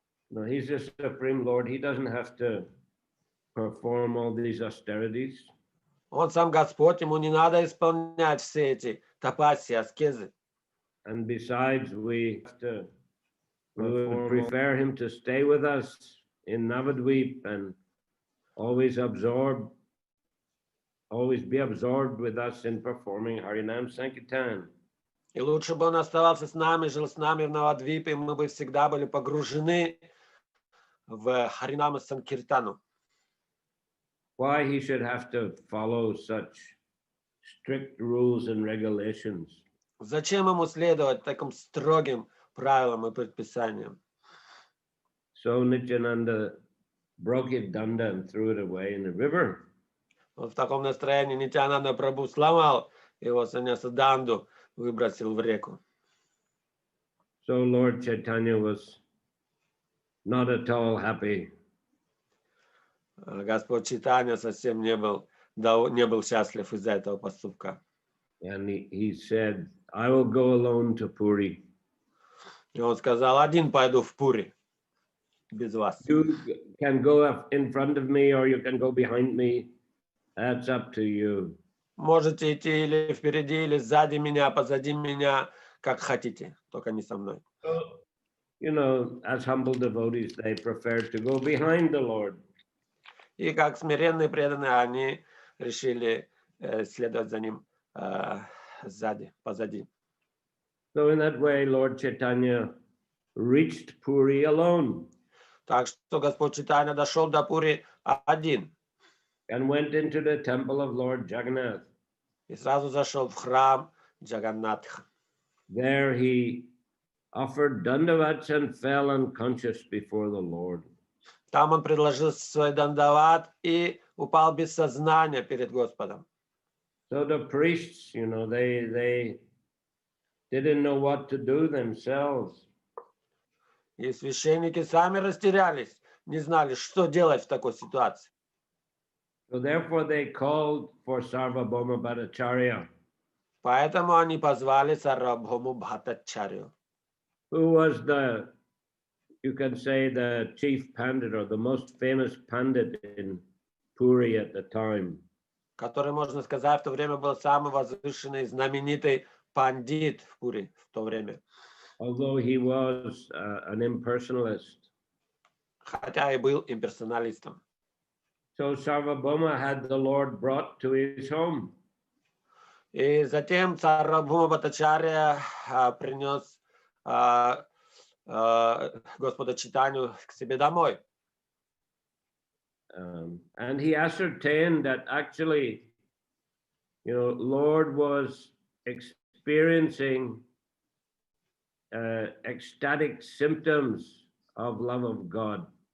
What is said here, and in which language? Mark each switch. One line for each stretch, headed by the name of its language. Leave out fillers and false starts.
English: No, he's the Supreme Lord. He doesn't have to perform all these austerities.
Russian: Он сам Господь, ему не надо исполнять все эти тапаси, аскезы.
English: And besides, we would prefer him to stay with us in Navadvip and always be absorbed with us in performing Harinam Sankirtan.
Russian: И лучше бы он оставался с нами, жил с нами в Навадвипе, мы бы всегда были погружены в Харинама Санкиртану.
English: Why he should have to follow such strict rules and regulations?
Russian: Зачем ему следовать таким строгим правилам и предписаниям?
English: So Nityananda broke his danda and threw it away in the river.
Russian: В таком настроении Нитянанда Прабху сломал его саньяса данду, выбросил в реку.
English: So Lord Chaitanya was not at all happy.
Russian: Господь Чайтанья совсем не был счастлив из-за этого поступка.
English: And he said, I will go alone to Puri.
Russian: И он сказал, один пойду в Пури, без вас.
English: You can go up in front of me or you can go behind me. That's up to you.
Russian: Можете идти или впереди, или сзади меня, позади меня, как хотите, только не со мной.
English: So, as humble devotees, they preferred to go behind the Lord.
Russian: И как смиренные преданные, они решили следовать за ним сзади, позади.
English: So in that way, Lord Chaitanya reached Puri alone.
Russian: Так что Господь Чайтанья дошел до Пури один.
English: And went into the temple of Lord Jagannath.
Russian: И сразу зашел в храм Джаганнатха.
English: There he offered dandavats and fell unconscious before the Lord.
Russian: Там он предложил свой дандават и упал без сознания перед Господом.
English: So the priests, they didn't know what to do themselves.
Russian: И священники сами растерялись, не знали, что делать в такой ситуации.
English: So therefore they called for Sarvabhauma Bhattacharya,
Russian: Поэтому они позвали Сарвабхауму Бхаттачарью,
English: who was you can say, the chief pandit or the most famous pandit in Puri at the time.
Russian: который, можно сказать, в то время был самый возвышенный, знаменитый пандит в Пури в то время.
English: Although he was an impersonalist.
Russian: Хотя и был имперсоналистом.
English: So Sarvabhauma had the Lord brought to his home.
Russian: И затем Сарвабхаума Бхаттачарья принес Господа Чайтанью к себе домой.
English: And he ascertained that actually, Lord was experiencing ecstatic symptoms of love of God.